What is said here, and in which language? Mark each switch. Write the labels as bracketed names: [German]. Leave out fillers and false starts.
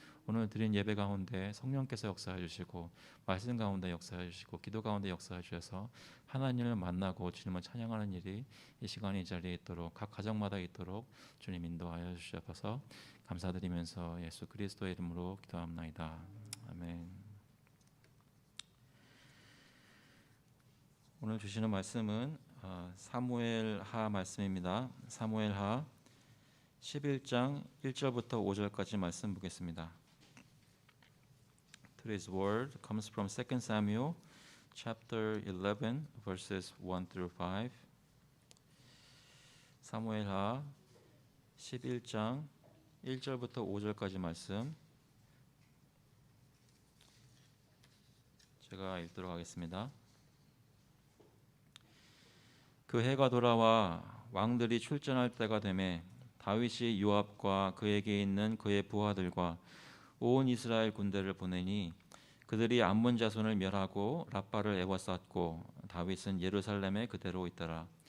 [Korean] 오늘 드린 예배 가운데 성령께서 역사해 주시고 말씀 가운데 역사해 주시고 기도 가운데 역사해 주셔서 하나님을 만나고 주님을 찬양하는 일이 이 시간에 이 자리에 있도록 각 가정마다 있도록 주님 인도하여 주셔서 감사드리면서 예수 그리스도의 이름으로 기도합나이다. 아멘. 오늘 주시는 말씀은 사무엘하 말씀입니다. 사무엘하 11장 1절부터 5절까지 말씀 보겠습니다. [English] Today's word comes from 2 Samuel chapter 11 verses 1 through 5. [Korean] 사무엘하 11장 1절부터 5절까지 말씀 제가 읽도록 하겠습니다. 그 해가 돌아와 왕들이 출전할 때가 되매 다윗이 요압과 그에게 있는 그의 부하들과 온 이스라엘 군대를 보내니 그들이 암몬 자손을 멸하고 랍바를 에워쌌고 다윗은 예루살렘에 그대로 있더라.